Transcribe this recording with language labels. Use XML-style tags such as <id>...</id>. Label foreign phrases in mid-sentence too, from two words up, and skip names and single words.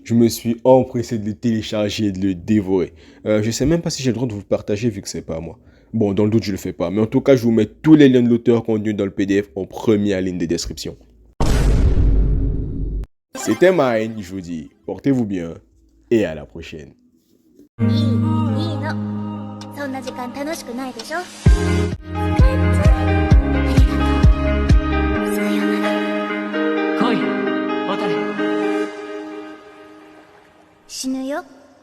<fr>Je me suis empressé de le télécharger et de le dévorer. Je sais même pas si j'ai le droit de vous le partager vu que c'est pas à moi. Bon, dans le doute je le fais pas, mais en tout cas je vous mets tous les liens de l'auteur contenus dans le PDF en première ligne de description. C'était Mine, je vous dis, portez-vous bien et à la prochaine.</fr> <ja>そんな時間楽しくないでしょ。さよなら。来い、渡れ。死ぬよ。</ja>